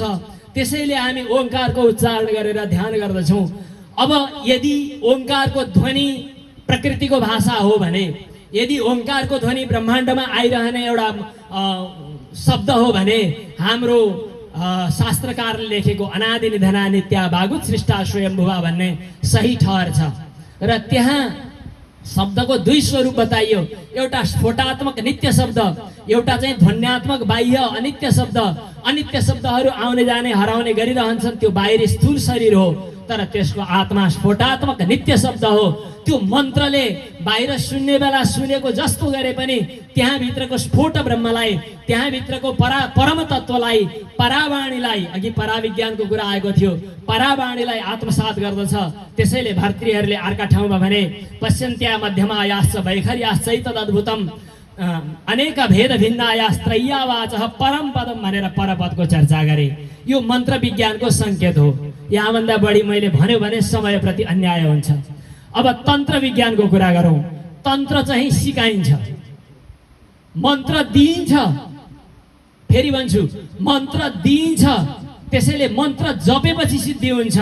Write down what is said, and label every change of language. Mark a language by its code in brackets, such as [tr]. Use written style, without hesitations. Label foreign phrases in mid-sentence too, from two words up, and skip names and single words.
[ne] त्यसैले हामी ओंकारको उच्चारण गरेर ध्यान गर्दछौँ। अब यदि ओंकारको ध्वनि प्रकृतिको भाषा हो भने, यदि ओंकारको ध्वनि ब्रह्माण्डमा आइरहने एउटा शब्द हो भने हाम्रो शास्त्रकारले लेखेको [sa] अनादि निधना नित्या भागुत सृष्टा स्वयम्भुवा [ne] भन्ने सही ठहर्छ। र त्यहाँ शब्दको दुई स्वरूप बताइयो, एउटा स्फोटात्मक नित्य शब्द, एउटा चाहिँ ध्वन्यात्मक बाह्य अनित्य शब्द। अनित्य शब्दहरू आउने जाने हराउने गरिरहन्छन्, त्यो बाहिरी स्थूल शरीर हो, तर त्यसको आत्मा स्फोटात्मक नित्य शब्द हो। त्यो मन्त्रले बाहिर सुन्ने बेला सुनेको जस्तो गरे पनि त्यहाँ भित्रको स्फोट ब्रह्मलाई, त्यहाँ भित्रको परम तत्त्वलाई, परावाणीलाई, अघि पराविज्ञानको कुरा आएको थियो, परावाणीलाई आत्मसात गर्दछ। त्यसैले भारतीयहरूले अर्का ठाउँमा भने [sa] पश्यन्त्या मध्यमायाश्च वैखर्याश्चैतदद्भुतम् अनेक भेद भिन्नायास्त्रय्यावाचः परम पदम [ne] भनेर परपदको चर्चा गरे। यो मन्त्र विज्ञानको सङ्केत हो। यहाँभन्दा बढी मैले भन्यो भने समयप्रति अन्याय हुन्छ। अब तन्त्र विज्ञानको कुरा गरौँ। तन्त्र चाहिँ सिकाइन्छ, मन्त्र दिइन्छ। फेरि भन्छु, मन्त्र दिइन्छ, त्यसैले मन्त्र जपेपछि सिद्धि हुन्छ।